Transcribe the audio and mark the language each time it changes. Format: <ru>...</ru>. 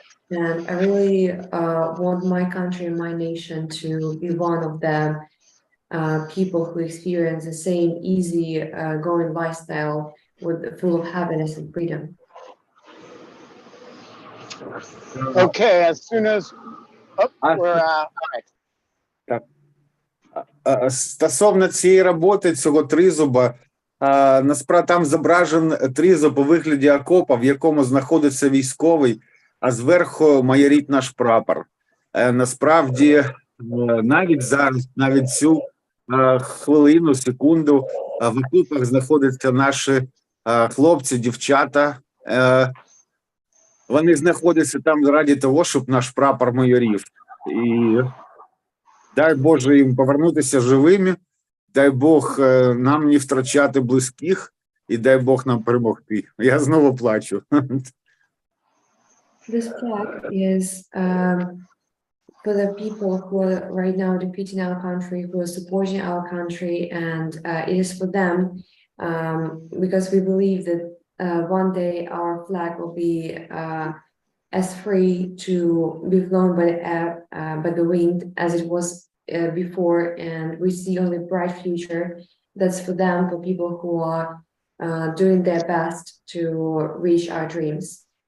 <en>And I really want my country and my nation to be one of the people who experience the same easy going lifestyle full of happiness and freedom. Okay, as soon as we're all right.</en> <uk>Стосовно цієї роботи, цього тризуба, насправді там зображений тризуб у вигляді окопа, в якому знаходиться військовий, а зверху майорить наш прапор. Насправді, навіть зараз, навіть цю хвилину, секунду, в окопах знаходяться наші хлопці, дівчата. Вони знаходяться там заради того, щоб наш прапор майорів. І дай Боже їм повернутися живими, дай Бог нам не втрачати близьких, і дай Бог нам перемогти. Я знову плачу.</uk> <en>This flag is for the people who are right now defeating our country, who are supporting our country, and it is for them because we believe that one day our flag will be as free to be flown by the wind as it was before, and we see only bright future that's for them, for people who are doing their best to reach our dreams.</en>